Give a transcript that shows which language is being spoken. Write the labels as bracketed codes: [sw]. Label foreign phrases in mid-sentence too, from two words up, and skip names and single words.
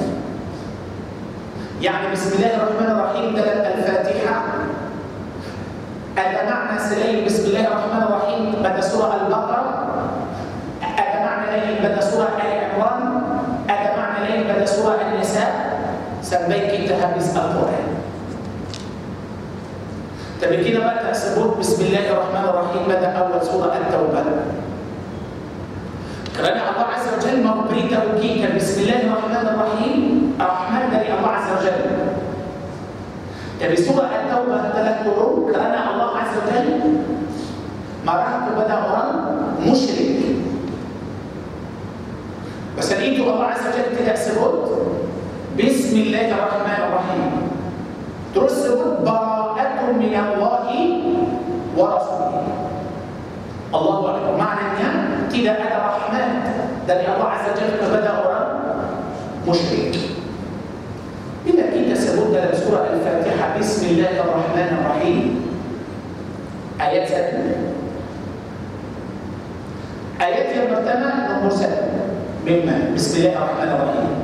[ms] Yani Bismillahirrahmanirrahim dalam Al-Fatihah ada makna selain Bismillahirrahmanirrahim pada surah Al-Baqarah, ada makna lain pada surah Al-Imran, ada makna lain pada surah An-Nisa, sampai kita habis Al-Quran. Tapi kita tak sebut Bismillahirrahmanirrahim pada awal surah At-Taubah, kerana Allah [ar] Azza wa Jalla [ms] memberitahu kita Bismillahirrahmanirrahim rahmat dari Allah [ar] Azza wa Jalla. [ms] Tapi surah At-Taubah telah turun kerana Allah [ar] Azza wa Jalla [ms] marah kepada orang musyrik. Pasal itu Allah [ar] Azza wa Jalla [ms] tidak sebut Bismillahirrahmanirrahim, terus sebut [ar] bara'atun minallahi wa rasulih. Allahu Akbar. [ms] Maknanya tidak ada rahmat dari Allah [ar] Azza wa Jalla [ms] kepada orang musyrik. Bila kita sebut dalam surah Al-Fatihah Bismillahirrahmanirrahim ayat 1, ayat yang pertama nombor 1 memang Bismillahirrahmanirrahim.